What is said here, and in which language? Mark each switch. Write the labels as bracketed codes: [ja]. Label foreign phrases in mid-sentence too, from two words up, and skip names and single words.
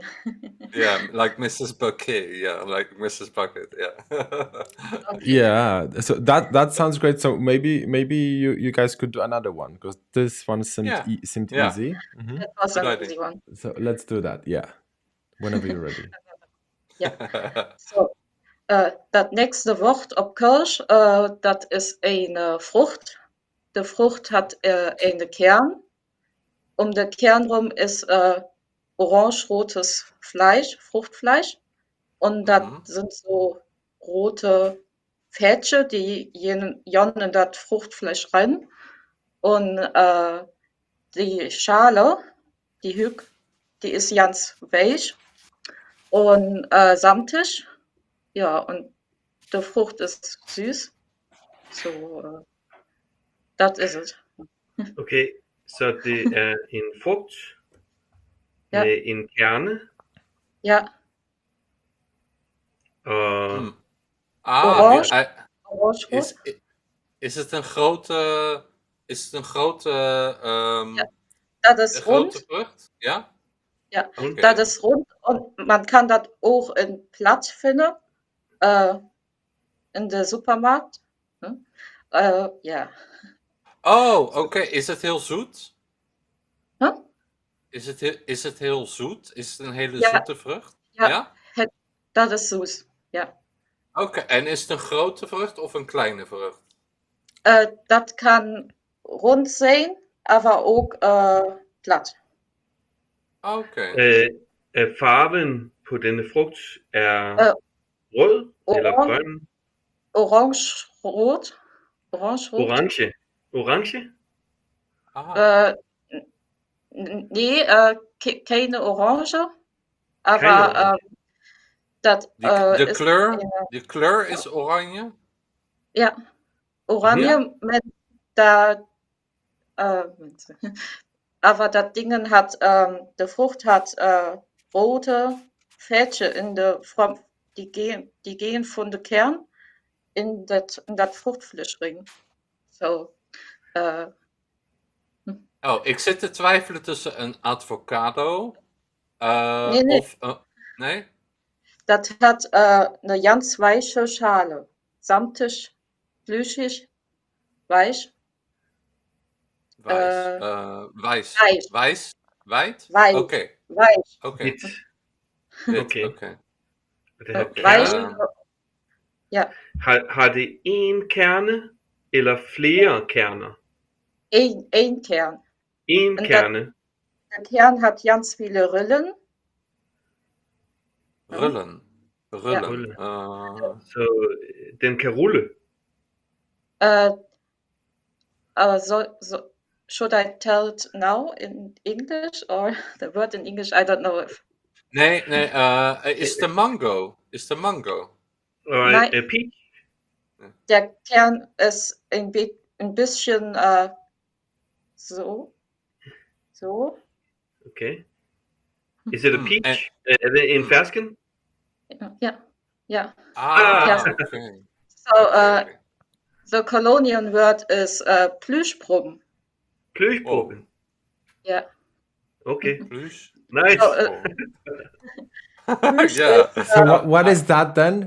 [en] Yeah, like Mrs. Bucket. Yeah, like Mrs. Bucket. Yeah. Okay. Yeah, so that sounds great. So maybe you guys could do another one because this one seemed Yeah. seemed Yeah. easy. Mhm. That was Good an idea. easy one. So let's do that. Yeah, whenever you're ready. So, [ksh] dat nächste Wort op Kölsch, dat is een Frucht. De Frucht hat een Kern. [de] Um den Kern rum ist orange-rotes Fleisch, Fruchtfleisch. Und das sind so rote Fädchen, die jon in das Fruchtfleisch rein. Und die Schale, die Hück, die ist ganz weich und samtig. Ja, und die Frucht ist süß. So, das ist es. [da] Okay, så det er en frugt [de] Ja. [da] med en kerne, [de] Ja, [da] og [de] Orange. Ja, orange-rot. [nl] is het een grote... Is het een grote... [de] Das ist [nl] een grote [de] rund. [nl] vrucht? Ja? [de] Ja, [nl] Oké. [de] das ist rund und man kann das auch in Platt finden, in de Supermarkt. Ja. [nl] Oh, oké. Is het heel zoet? Huh? Is het heel zoet? Is het een hele [de] Ja. [nl] zoete vrucht? Ja, dat is zoet. Ja. Oké, en is het een grote vrucht of een kleine vrucht? [ksh] Dat kan rund zijn, aber ook plat. [nl] Oké. [da] farven på denne frugt er rød eller grøn? [de] Orange-rot. Orange. Orange? Nee, keine Orange, aber Keine Orange. dat [nl] De kleur is oranje? Ja, oranje met dat, [de] aber das Dingen hat, de Frucht hat rote Fädchen in der Form, die gehen von der Kern in dat Fruchtfleisch rein. So, [nl] Oh, ik zit te twijfelen tussen een avocado Nee. of... nee? [de] Dat hat eine ganz weiche Schale. Samtig, plüschig, weich. [nl] Wijs. [de] Weich. [nl] Wijs? Wijd? [de] Weich. [nl] Oké. [de] Weich. [nl] Wit. Wit, Oké. oké. [da] Det har [de] Weich. [da] kerne. [de] Ja, [da] Har det én kerne eller flere kerner? [de] ein Kern. [da] En [de] Und [da] kerne. [de] Der Kern hat ganz viele Rillen. [da] Rullen. Rullen. Så den kan rulle. [en] Should I tell it now in English or the word in English? I don't know if. [nl] Nee, is de mango? Is de mango? [da] Og peach. [de] Der Kern ist ein bisschen so. [en] Okay. Is it a peach? [da] Er det en fersken? [de] Ja. [en] Okay. So, the Colonial word is Plüschproben. Pløsproben. Yeah. Okay. Plüsch. Nice. Yeah. So what is that then?